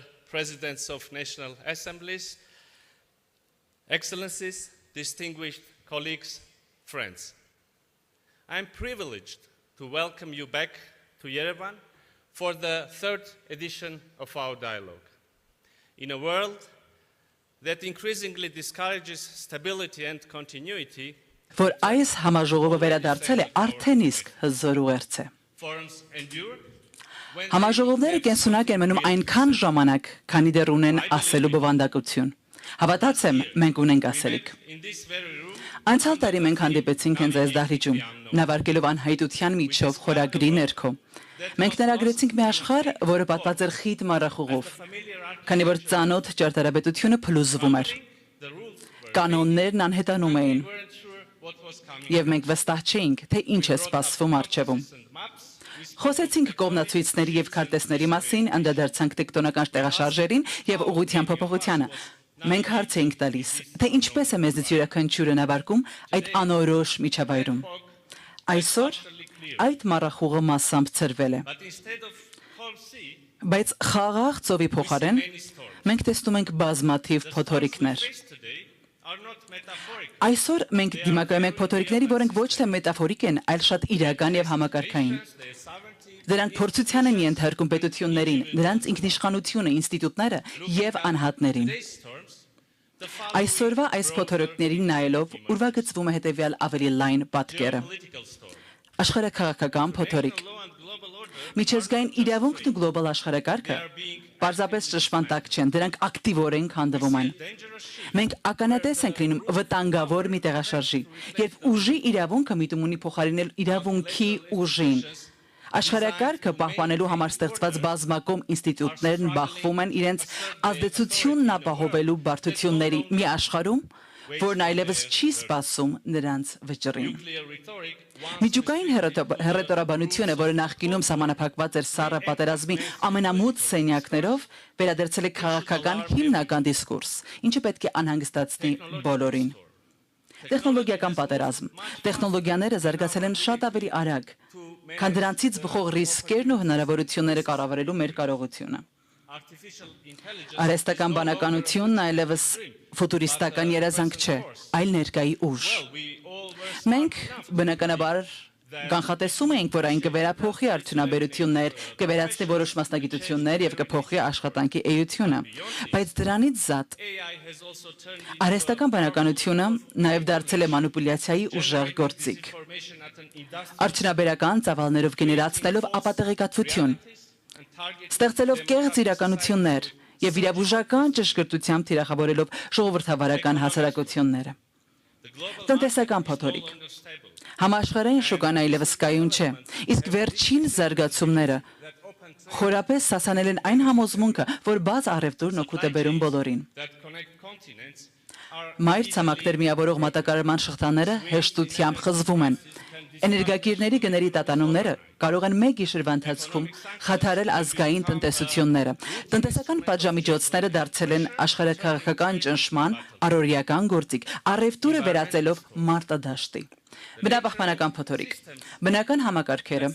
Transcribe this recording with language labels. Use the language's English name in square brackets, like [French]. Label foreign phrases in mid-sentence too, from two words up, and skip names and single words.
[English] Presidents of National Assemblies, Excellencies, distinguished colleagues, friends. I am privileged to welcome you back to Yerevan for the third edition of our dialogue. In a world that increasingly discourages stability and continuity, [Armenian] որ այս համաժողովը վերադարձել է արդեն իսկ հզոր ուղերձ է։ [English] forums endure when [Armenian] Համաժողովները կենսունակ են մնում այնքան ժամանակ, քանի դեռ ունեն ասելու բովանդակություն։ Հավատացեմ, մենք ունենք ասելիք։ [English] in this very room, [Armenian] Անցյալ տարի մենք հանդիպեցինք հենց այս դահլիճում, նավարկելով անհայտության միջով խորագրի ներքո։ Մենք ներագրեցինք մի աշխարհ, որը պատված էր խիտ մառախուղով, քանի որ ծանոթ ճարտարապետությունը փլուզվում էր։ [English] the rules were [Armenian] Կանոններն անհետանում էին, [English] weren't sure what was coming. [Armenian] եւ մենք վստահ չէինք, թե ինչ է սպասվում առջևում։ [English] Maps, we [Armenian] Խոսեցինք կողմնացույցների եւ քարտեզների մասին, անդրադարձանք տեկտոնական տեղաշարժերին եւ ուղղության փոփոխությանը։ Մենք հարց էինք տալիս, թե ինչպես է մեզնից յուրաքանչյուրը նավարկում այդ անորոշ միջավայրում։ Այսօր այդ մառախուղը massամբ ծրվել է, [English] but instead of calm sea, [Armenian] բայց խաղաղ ծովի փոխարեն [English] many storms. [Armenian] մենք տեսնում ենք բազմաթիվ փոթորիկներ։ [English] Face today are not metaphoric. [Armenian] Այսօր մենք դիմակայում ենք փոթորիկների, որոնք ոչ թե մետաֆորիկ են, այլ շատ իրական եւ համակարգային։ [English] Their sovereignty, [Armenian] Դրանք փորձության են ենթարկում պետություններին, նրանց ինքնիշխանությունը, ինստիտուտները եւ անհատներին։ [English] these storms, the [Armenian] Այսօրվա այս փոթորիկներին նայելով ուրվագծվում է հետեւյալ ավելի լայն պատկերը։ [English] political storm. [Armenian] Աշխարհաքաղաքական փոթորիկ։ [English] Law and global order [Armenian] Միջազգային իրավունքն ու գլոբալ աշխարհակարգը պարզապես ճշմարտակ չեն, դրանք ակտիվորեն քանդվում են։ [English] dangerous shift. [Armenian] Մենք ականատես ենք լինում վտանգավոր մի տեղաշարժի, երբ ուժի իրավունքը միտում ունի փոխարինել իրավունքի ուժին։ Աշխարհակարգը պահպանելու համար ստեղծված բազմակողմ ինստիտուտներն բախվում են իրենց ազդեցությունն ապահովելու բարդությունների մի աշխարհում, որն այլևս չի սպասում նրանց վճռին։ [English] Nuclear rhetoric, one [Armenian] Միջուկային հռետորաբանությունը, որը նախկինում սահմանափակված էր սառը պատերազմի ամենամութ սենյակներով, վերադարձել է քաղաքական հիմնական դիսկուրս, ինչը պետք է անհանգստացնի բոլորին։ Տեխնոլոգիական պատերազմ։ Տեխնոլոգիաները զարգացել են շատ ավելի արագ, քան դրանցից բխող ռիսկերն ու հնարավորությունները կառավարելու մեր կարողությունը։ [English] artificial intelligence, [Armenian] Արհեստական բանականությունն այլևս ֆուտուրիստական երազանք չէ, այլ ներկայի ուժ։ [English] we all were [Armenian] Մենք բնականաբար կանխատեսում էինք, որ այն կվերափոխի արդյունաբերություններ, կվերացնի որոշ մասնագիտություններ եւ կփոխի աշխատանքի էությունը։ Բայց դրանից զատ [English] AI has also turned [Armenian] արհեստական բանականությունը նաեւ դարձել է մանիպուլյացիայի ուժեղ գործիք։ [English] information at an industrial [Armenian] Արդյունաբերական ծավալներով գեներացնելով ապատեղեկատվություն, [English] and target [Armenian] ստեղծելով կեղծ իրականություններ եւ իրավուժական ճշգրտությամբ թիրախավորելով ժողովրդավարական հասարակությունները։ [English] the global [Armenian] Տնտեսական փոթորիկ։ [English] longer stable [Armenian] Համաշխարհային շուկան այլևս կայուն չէ, իսկ վերջին զարգացումները [English] that open trade [Armenian] խորապես սասանել են այն համոզմունքը, որ բաց առևտուրն օգուտ է բերում բոլորին։ [English] that connect continents are [Armenian] Մայր ցամաքներ միավորող մատակարարման շղթաները հեշտությամբ խզվում են։ Էներգակիրների գների տատանումները կարող են մեկ գիշերվա ընթացքում խաթարել ազգային տնտեսությունները։ Տնտեսական պատժամիջոցները դարձել են աշխարհաքաղաքական ճնշման առօրյական գործիք, առևտուրը վերածելով մարտադաշտի։ Բնապահպանական փոթորիկ։ Բնական համակարգերը,